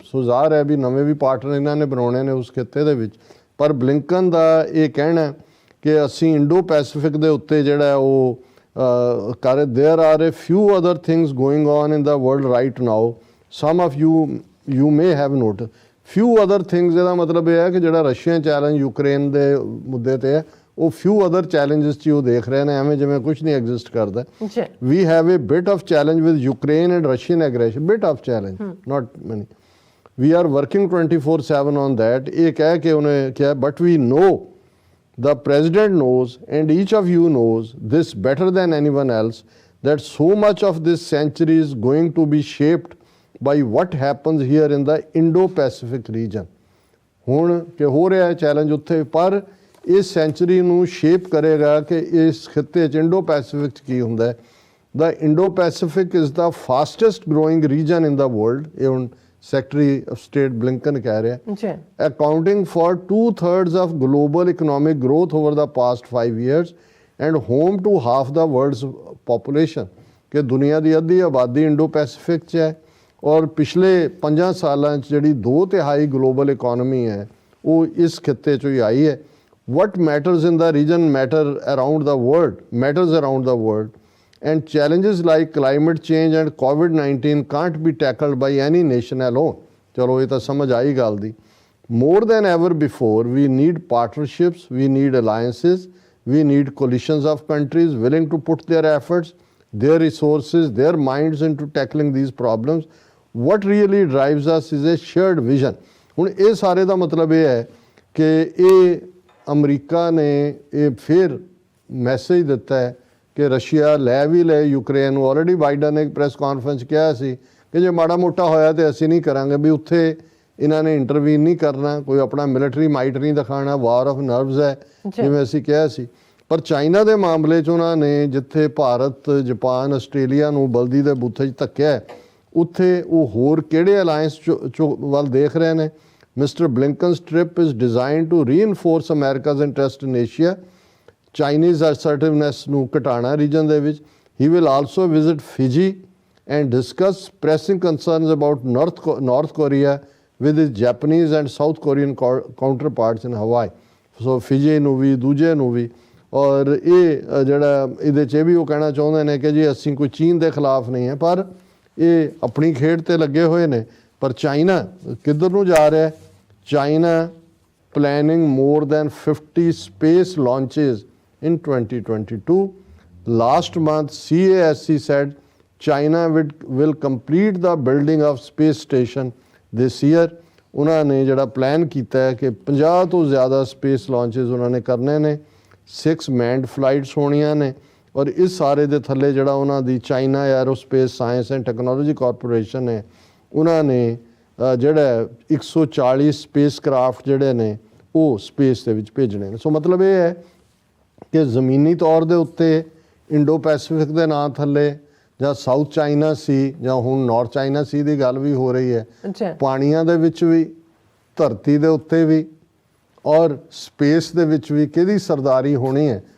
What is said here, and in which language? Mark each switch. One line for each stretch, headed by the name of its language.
Punjabi: ਸੋ ਜ਼ਾਹਰ ਹੈ ਵੀ ਨਵੇਂ ਵੀ ਪਾਰਟਨਰ ਇਹਨਾਂ ਨੇ ਬਣਾਉਣੇ ਨੇ ਉਸ ਖਿੱਤੇ ਦੇ ਵਿੱਚ ਪਰ ਬਲਿੰਕਨ ਦਾ ਇਹ ਕਹਿਣਾ ਕਿ ਅਸੀਂ ਇੰਡੋ ਪੈਸੀਫਿਕ ਦੇ ਉੱਤੇ ਜਿਹੜਾ ਉਹ ਕਰ
English: there are a few other things
Punjabi: going on in ਦਾ world right now some of you may have note ਫਿਊ other things ਇਹਦਾ ਮਤਲਬ ਇਹ ਹੈ ਕਿ ਜਿਹੜਾ ਰਸ਼ੀਅਨ ਚੈਲੰਜ ਯੂਕਰੇਨ ਦੇ ਮੁੱਦੇ ਤੇ ਹੈ ਉਹ
English: few other challenges
Punjabi: 'ਚ ਉਹ ਦੇਖ ਰਹੇ ਨੇ ਐਵੇਂ ਜਿਵੇਂ ਕੁਝ ਨਹੀਂ ਐਗਜ਼ਿਸਟ ਕਰਦਾ।
English: we have a bit of challenge with Ukraine and Russian aggression bit of challenge not money we are working 24/7 on that
Punjabi: ਇਹ ਕਹਿ ਕੇ ਉਹਨੇ ਕਿਹਾ
English: But we know the president knows and each of you knows this better than anyone else that so much of this century is going to be shaped by what happens here in the Indo-Pacific region।
Punjabi: ਹੁਣ ਕਿ ਹੋ ਰਿਹਾ ਹੈ challenge ਉੱਥੇ ਪਰ ਇਸ sanctuary ਨੂੰ shape ਕਰੇਗਾ ਕਿ ਇਸ ਖਿੱਤੇ 'ਚ ਇੰਡੋ ਪੈਸੀਫਿਕ 'ਚ ਕੀ ਹੁੰਦਾ ਹੈ।
English: the Indo Pacific is the fastest growing region in the world
Punjabi: ਇਹ ਹੁਣ ਸੈਕਟਰੀ ਆਫ ਸਟੇਟ ਬਲਿੰਕਨ ਕਹਿ ਰਿਹਾ
English: accounting for 2/3 of global economic growth over the past 5 years and home to half the world's population
Punjabi: ਕਿ ਦੁਨੀਆ ਦੀ ਅੱਧੀ ਆਬਾਦੀ Indo Pacific 'ਚ ਹੈ ਔਰ ਪਿਛਲੇ 5 ਸਾਲਾਂ 'ਚ ਜਿਹੜੀ 2/3 ਗਲੋਬਲ ਇਕਨੋਮੀ ਹੈ ਉਹ ਇਸ ਖਿੱਤੇ 'ਚੋਂ ਹੀ ਆਈ ਹੈ।
English: what matters in the region matters around the world, and challenges like climate change and COVID-19 can't be tackled by any nation alone.
Punjabi: ਚਲੋ ਇਹ ਤਾਂ ਸਮਝ ਆਈ ਗੱਲ ਦੀ।
English: More than ever before, we need partnerships, we need alliances, we need coalitions of countries willing to put their efforts, their resources, their minds into tackling these problems. What really drives us is a shared vision.
Punjabi: ਹੁਣ ਇਹ ਸਾਰੇ ਦਾ ਮਤਲਬ ਇਹ ਹੈ ਕਿ ਇਹ America ਨੇ ਇਹ ਫਿਰ ਮੈਸੇਜ ਦਿੱਤਾ ਹੈ ਕਿ ਰਸ਼ੀਆ ਲੈ ਵੀ ਲੈ ਯੂਕਰੇਨ ਨੂੰ। ਆਲਰੇਡੀ ਬਾਈਡਨ ਨੇ ਇੱਕ ਪ੍ਰੈਸ ਕਾਨਫਰੰਸ ਕਿਹਾ ਸੀ ਕਿ ਜੇ ਮਾੜਾ ਮੋਟਾ ਹੋਇਆ ਤੇ ਅਸੀਂ ਨਹੀਂ ਕਰਾਂਗੇ, ਵੀ ਉੱਥੇ ਇਹਨਾਂ ਨੇ ਇੰਟਰਵੀਨ ਨਹੀਂ ਕਰਨਾ, ਕੋਈ ਆਪਣਾ ਮਿਲਟਰੀ ਮਾਈਟ ਨਹੀਂ ਦਿਖਾਣਾ,
English: war of nerves
Punjabi: ਹੈ ਜਿਵੇਂ ਅਸੀਂ ਕਿਹਾ ਸੀ। ਪਰ ਚਾਈਨਾ ਦੇ ਮਾਮਲੇ 'ਚ ਉਹਨਾਂ ਨੇ ਜਿੱਥੇ ਭਾਰਤ, ਜਾਪਾਨ, ਆਸਟ੍ਰੇਲੀਆ ਨੂੰ ਬਲਦੀ ਦੇ ਬੂਥੇ 'ਚ ਧੱਕਿਆ, ਉੱਥੇ ਉਹ ਹੋਰ ਕਿਹੜੇ ਅਲਾਇੰਸ ਵੱਲ ਦੇਖ ਰਹੇ ਨੇ।
English: Mr. Blinken's trip is designed to reinforce America's interest in Asia, Chinese assertiveness
Punjabi: ਨੂੰ ਘਟਾਉਣਾ ਰੀਜਨ ਦੇ ਵਿੱਚ।
English: He will also visit Fiji and discuss pressing concerns about North Korea with his Japanese and South Korean counterparts in Hawaii.
Punjabi: So Fiji ਨੂੰ ਵੀ ਦੂਜੇ ਨੂੰ ਵੀ। ਔਰ ਇਹ ਜਿਹੜਾ ਇਹਦੇ 'ਚ ਵੀ ਉਹ ਕਹਿਣਾ ਚਾਹੁੰਦੇ ਨੇ ਕਿ ਜੀ ਅਸੀਂ ਕੋਈ ਚੀਨ ਦੇ ਖਿਲਾਫ ਨਹੀਂ ਹੈ, ਪਰ ਇਹ ਆਪਣੀ ਖੇਡ ਤੇ ਲੱਗੇ ਹੋਏ ਨੇ। ਪਰ ਚਾਈਨਾ ਕਿੱਧਰ ਨੂੰ ਜਾ ਰਿਹਾ ਹੈ?
English: China planning more than 50 space launches in 2022. Last month, CASC said China will complete the building of space station this year.
Punjabi: ਉਹਨਾਂ ਨੇ ਜਿਹੜਾ ਪਲਾਨ ਕੀਤਾ ਹੈ ਕਿ 50 ਤੋਂ ਜ਼ਿਆਦਾ ਸਪੇਸ ਲਾਂਚਸ ਉਹਨਾਂ ਨੇ ਕਰਨੇ ਨੇ, 6 ਮੈਂਡ ਫਲਾਈਟਸ ਹੋਣੀਆਂ ਨੇ। ਔਰ ਇਸ ਸਾਰੇ ਦੇ ਥੱਲੇ ਜਿਹੜਾ ਉਹਨਾਂ ਦੀ China aerospace science and technology corporation ਹੈ, ਉਹਨਾਂ ਨੇ ਜਿਹੜਾ 140 ਸਪੇਸ ਕਰਾਫਟ ਜਿਹੜੇ ਨੇ ਉਹ ਸਪੇਸ ਦੇ ਵਿੱਚ ਭੇਜਣੇ ਨੇ। ਸੋ ਮਤਲਬ ਇਹ ਹੈ ਕਿ ਜ਼ਮੀਨੀ ਤੌਰ ਦੇ ਉੱਤੇ ਇੰਡੋ ਪੈਸੀਫਿਕ ਦੇ ਨਾਂ ਥੱਲੇ ਜਾਂ ਸਾਊਥ ਚਾਈਨਾ ਸੀ ਜਾਂ ਹੁਣ ਨਾਰਥ ਚਾਈਨਾ ਸੀ ਦੀ ਗੱਲ ਵੀ ਹੋ ਰਹੀ ਹੈ, ਪਾਣੀਆਂ ਦੇ ਵਿੱਚ ਵੀ, ਧਰਤੀ ਦੇ ਉੱਤੇ ਵੀ ਔਰ ਸਪੇਸ ਦੇ ਵਿੱਚ ਵੀ ਕਿਹਦੀ ਸਰਦਾਰੀ ਹੋਣੀ ਹੈ।